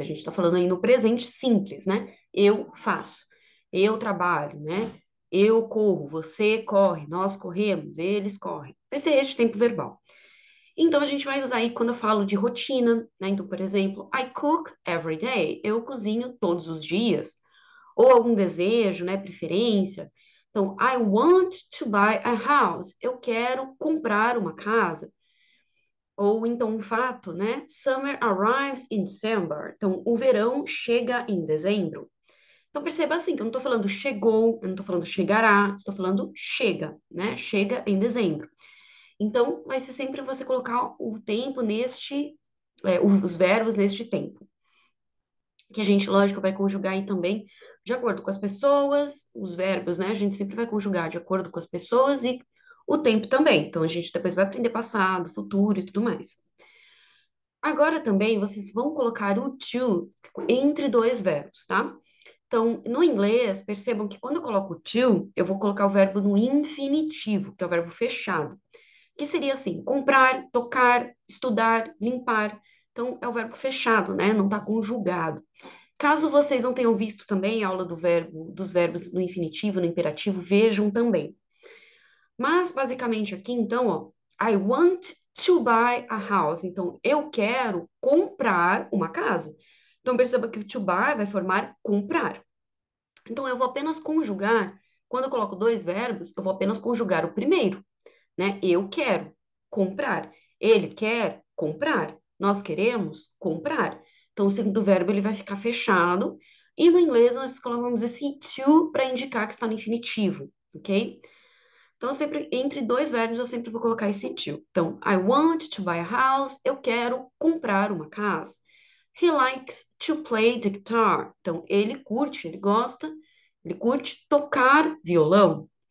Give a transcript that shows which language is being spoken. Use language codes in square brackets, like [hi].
[pt] A gente está falando aí no presente simples, né? Eu faço, eu trabalho, né? Eu corro, você corre, nós corremos, eles correm. Vai ser este tempo verbal. Então, a gente vai usar aí quando eu falo de rotina, né? Então, por exemplo, [en] I cook every day. [pt] Eu cozinho todos os dias. Ou algum desejo, né? Preferência. [en] Então, I want to buy a house. [pt] Eu quero comprar uma casa. Ou então um fato, né? [en] Summer arrives in December. [pt] Então, o verão chega em dezembro. Então, perceba assim, que eu não estou falando chegou, eu não estou falando chegará, estou falando chega, né? Chega em dezembro. Então, vai ser sempre você colocar o tempo neste, os verbos neste tempo. Que a gente, lógico, vai conjugar aí também de acordo com as pessoas, os verbos, né? A gente sempre vai conjugar de acordo com as pessoas e o tempo também. Então, a gente depois vai aprender passado, futuro e tudo mais. Agora também vocês vão colocar o to entre dois verbos, tá? Então, no inglês, percebam que quando eu coloco o to, eu vou colocar o verbo no infinitivo, que é o verbo fechado, que seria assim: comprar, tocar, estudar, limpar. Então, é o verbo fechado, né? Não está conjugado. Caso vocês não tenham visto também a aula do verbo, dos verbos no infinitivo, no imperativo, vejam também. Mas, basicamente, aqui, então, ó, [en] I want to buy a house. [pt] Então, eu quero comprar uma casa. Então, perceba que o to buy vai formar comprar. Então, eu vou apenas conjugar, quando eu coloco dois verbos, eu vou apenas conjugar o primeiro, né? Eu quero comprar. Ele quer comprar. Nós queremos comprar. Então, o segundo verbo, ele vai ficar fechado. E no inglês, nós colocamos esse to para indicar que está no infinitivo, ok? Então, sempre entre dois verbos, eu sempre vou colocar esse to. [en] Então, I want to buy a house. [pt] Eu quero comprar uma casa. [en] He likes to play the guitar. [pt] Então, ele curte, ele curte tocar violão.